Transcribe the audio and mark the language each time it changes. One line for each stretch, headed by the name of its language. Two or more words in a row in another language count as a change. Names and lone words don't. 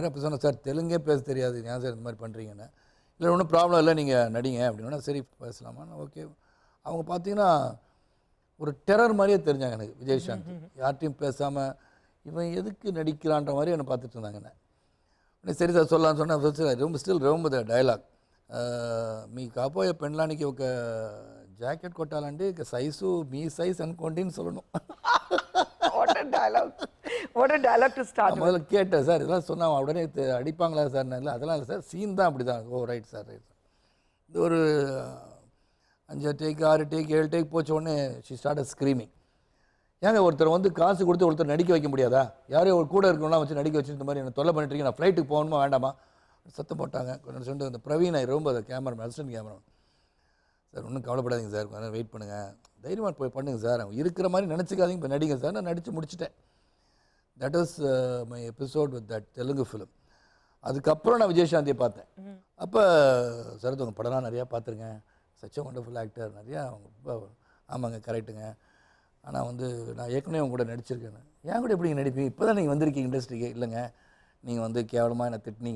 Tamil: அப்போ சொன்னேன், சார் தெலுங்கே பேச தெரியாது, ஏன் சார் இந்த மாதிரி பண்ணுறீங்கன்னு. இல்லை ஒன்றும் ப்ராப்ளம் இல்லை, நீங்கள் நடிங்க அப்படின்னா. சரி பேசலாமா, ஓகே. அவங்க பார்த்தீங்கன்னா ஒரு டெரர் மாதிரியே தெரிஞ்சாங்க எனக்கு, விஜயசாந்தி. யார்ட்டையும் பேசாமல் இவன் எதுக்கு நடிக்கிறான்ற மாதிரி என்னை பார்த்துட்டு இருந்தாங்க. என்ன சரி சார் சொல்லலான்னு சொன்னேன்.
Telugu: ரொம்ப డైలాగ్ మీ కాబోయే పెండ్లానికి ఒక జాకెట్ కొట్టాలంటే ఇక సైజు మీ సైజ్ అనుకోండిன்னு சொல்லணும்.
Tamil: முதல்ல கேட்டேன், சார் இதெல்லாம் சொன்னால் உடனே அடிப்பாங்களா சார்? இல்லை அதெல்லாம் இல்லை சார், சீன் தான் அப்படி தான். ஓ ரைட் சார், ரைட் சார். இது ஒரு 5 டேக் 6 டேக் 7 டேக் போச்ச உடனே
English: she start screaming.
Tamil: ஏங்க ஒருத்தர் வந்து காசு கொடுத்து ஒருத்தர் நடிக்க வைக்க முடியாதா? யாரையும் ஒரு கூட இருக்கணும்லாம் வச்சு நடிக்க வச்சு இந்த மாதிரி என்ன தொல்லை பண்ணிட்டுருக்கீங்க, நான் ஃப்ளைட்டுக்கு போகணுமா வேண்டாமா சத்தம் போட்டாங்க. கொஞ்சம் சொல்லிட்டு அந்த பிரவீன் ரொம்ப அந்த
English: camera assistant camera,
Tamil: சார் ஒன்றும் கவலைப்படாதீங்க சார், கொஞ்சம் வெயிட் பண்ணுங்கள், தைரியமாக போய் பண்ணுங்கள் சார், அவங்க இருக்கிற மாதிரி நினச்சிக்காதீங்க, இப்போ நடிங்க சார். நான் நடித்து முடிச்சிட்டேன்.
English: That was my episode with that Telugu film.
Tamil: அதுக்கப்புறம் நான் விஜயசாந்தியை பார்த்தேன். அப்போ சரத் உங்கள் படம்லாம் நிறையா பார்த்துருங்க,
English: such wonderful actor,
Tamil: நிறையா அவங்க ஆமாங்க கரெக்டுங்க, ஆனால் வந்து நான் ஏற்கனவே அவங்க கூட நடிச்சிருக்கேன். ஏன் கூட எப்படிங்க நடிப்பீங்க, இப்போ தான் நீங்கள் வந்திருக்கீங்க இண்டஸ்ட்ரிக்கு? இல்லைங்க நீங்கள் வந்து கேவலமாக என்ன திட்டினீங்க.